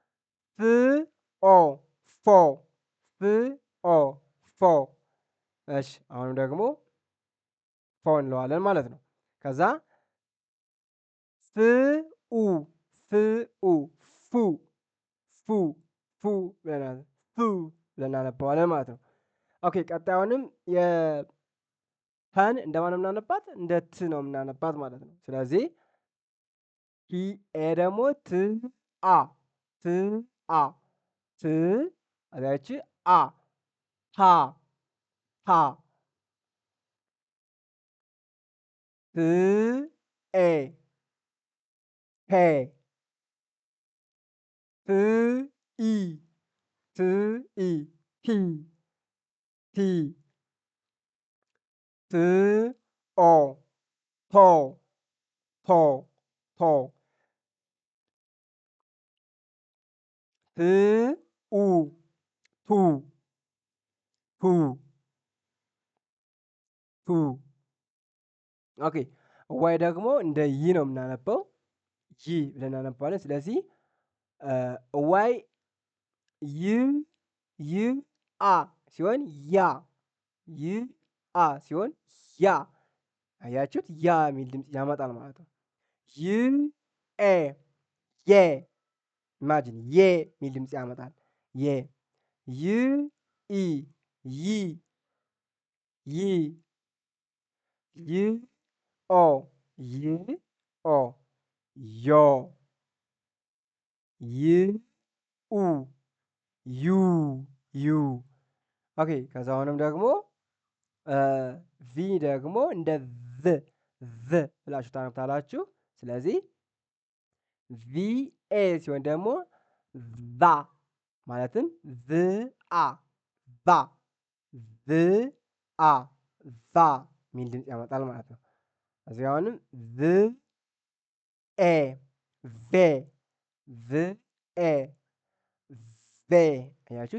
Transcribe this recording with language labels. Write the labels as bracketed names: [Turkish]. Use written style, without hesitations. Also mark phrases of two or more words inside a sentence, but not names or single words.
[Amharic] ፎ እሺ። አሁንም ደግሞ ፎ እንለዋለን ማለት ነው። ከዛ ፉ ብለን እናነባዋለን ማለት ነው። ኦኬ ቀጣዩንም የፐን እንደማን የምናነባት? እንደ ት ነው የምናነባት ማለት ነው። ስለዚህ ኤ ደግሞ አ አዛች ታ ኤ ሄ ፍ ኢ ፍ ኢ ሂ ቲ ት ኦ ቶ ቶ ቶ ት ኡ ቱ ቱ ቱ ኦኬ። ዋይ ደግሞ እንደ ይ ነው የምናነበው። ይ ብለን እናነባለን። ስለዚህ ዋይ ይ ይ አ ሲሆን ያ ይ አ ሲሆን ያ አያችሁት? ያ የሚል ድምፅ ያመጣል ማለት ነው። ይ ኤ የ ኢማጂን የ የሚል ድምፅ ያመጣል። የ ይ ኢ ይ ይ ይ ኦ ይ ኦ ዮ ይ ኡ ዩ ዩ ኦኬ። ከዛ አሁንም ደግሞ ቪ ደግሞ እንደ ቭ ብላችሁ ታነብታላችሁ። ስለዚህ ቪ ኤ ሲሆን ደግሞ ቫ ማለትም ቭ አ ቫ ቭ አ ቫ የሚል ድምፅ ያመጣል ማለት ነው። እዚህ አሁንም ቭ ኤ ቬ ቭ ኤ ቬ አያችሁት?